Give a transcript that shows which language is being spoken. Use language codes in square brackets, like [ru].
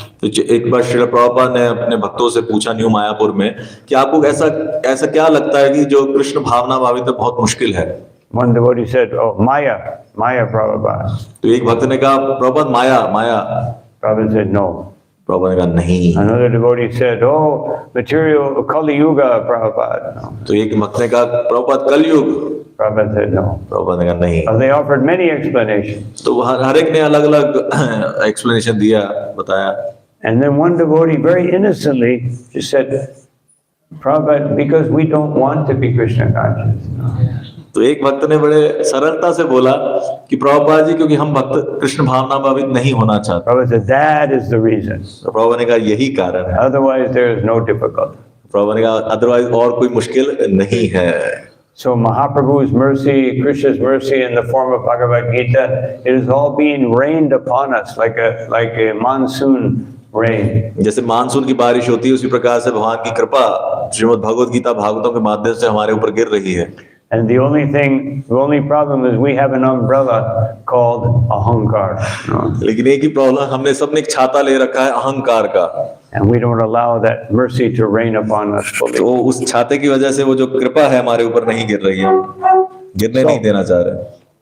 [hi] तो एक बार श्रील प्रभुपाद ने अपने भक्तों से पूछा न्यू मायापुर में कि आपको ऐसा क्या लगता है कि जो कृष्ण भावना भावित है बहुत मुश्किल है? [en] One devotee said, "Oh, Maya Prabhupada." [hi] तो एक भक्त ने कहा प्रभुपाद माया। [en] Prabhupada said, "No." [hi] प्रभुपाद ने कहा नहीं। [en] Another devotee said, "Oh, material Kali Yuga, Prabhupada." No. [hi] तो एक भक्त ने कहा प्रभुपाद कलयुग। [en] Prabhupada said, "No." [hi] प्रभुपाद ने कहा नहीं। [en] They offered many explanations. [hi] तो हर एक ने अलग अलग एक्सप्लेनेशन दिया, बताया। [en] And then one devotee very innocently just said, "Prabhupada, because we don't want to be Krishna conscious." [hi] तो एक भक्त ने बड़े सरलता से बोला कि प्रभुपाद जी क्योंकि हम भक्त कृष्ण भावना भावित नहीं होना चाहते। [en] Prabhupada said, "That is the reason." [hi] तो प्रभुपाद ने कहा यही कारण है। [en] Otherwise, there is no difficulty. [hi] Prabhupada ने कहा अदरवाइज और कोई मुश्किल नहीं है। [en] So Mahaprabhu's mercy, Krishna's mercy in the form of Bhagavad Gita, it is all being rained upon us like a monsoon rain. [hi] जैसे मानसून की बारिश होती है उसी प्रकार से भगवान की कृपा श्रीमद् भगवद गीता भागवतों के माध्यम से हमारे ऊपर गिर रही है। [en] And the only problem is we have an umbrella called ahankar. [hi] लेकिन एक ही प्रॉब्लम, हमने सबने एक छाता ले रखा है अहंकार का। [en] And we don't allow that mercy to rain upon us fully. [hi] तो उस छाते की वजह से वो जो कृपा है हमारे ऊपर नहीं गिर रही है, गिरने नहीं देना चाह रहे।